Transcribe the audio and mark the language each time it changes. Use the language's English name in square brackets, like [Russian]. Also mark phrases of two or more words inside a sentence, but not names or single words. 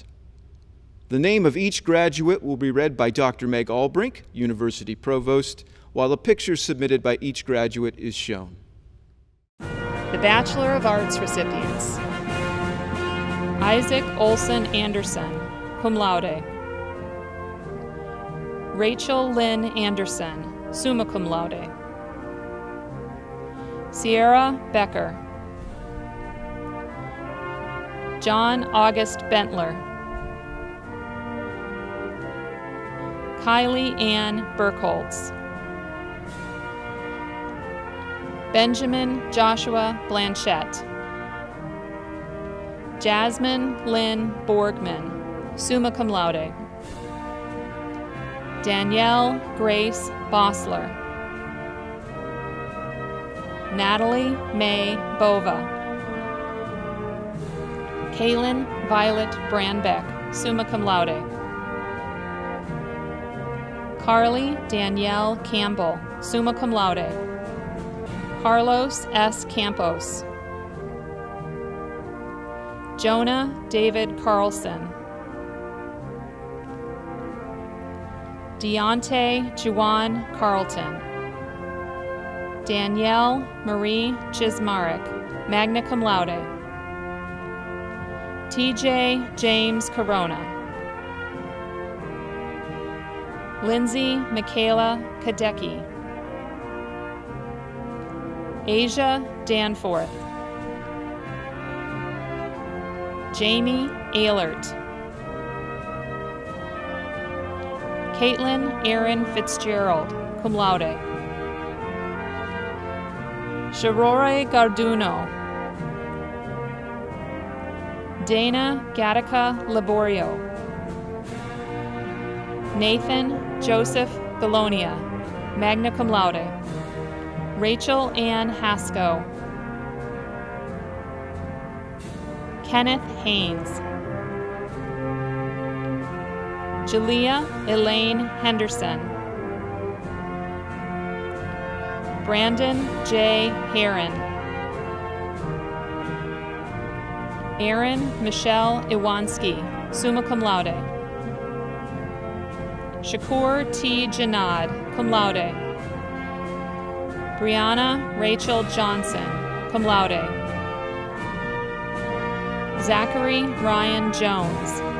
[English] The name of each graduate will be read by Dr. Meg Albrink, University Provost, while a picture submitted by each graduate is shown. The Bachelor of Arts recipients: Isaac Olson Anderson, [Latin] cum laude. [English] Rachel Lynn Anderson, [Latin] summa cum laude. [English] Sierra Becker. John August Bentler. Kylie Ann Burkholtz. Benjamin Joshua Blanchette. Jasmine Lynn Borgman, [Latin] summa cum laude. [English] Danielle Grace Bossler. Natalie May Bova. Kaylin Violet Brandbeck, [Latin] summa cum laude. [English] Carly Danielle Campbell, [Latin] summa cum laude. [English] Carlos S. Campos. Jonah David Carlson. Deontay Juwan Carlton. Danielle Marie Chismarek, [Latin] magna cum laude. [English] TJ James Corona. Lindsay Michaela Kadecki. Asia Danforth. Jamie Ehlert. Caitlin Erin Fitzgerald, [Latin] cum laude. [English] Sharore Garduno. Dana Gattaca Laborio. Nathan Joseph Galonia, [Latin] magna cum laude. [English] Rachel Ann Haskell. Kenneth Haynes. Julia Elaine Henderson. Brandon J. Heron. Erin Michelle Iwanski, [Latin] summa cum laude. [English] Shakur T. Janad, [Latin] cum laude. [English] Brianna Rachel Johnson, [Latin] cum laude. [English] Zachary Ryan Jones.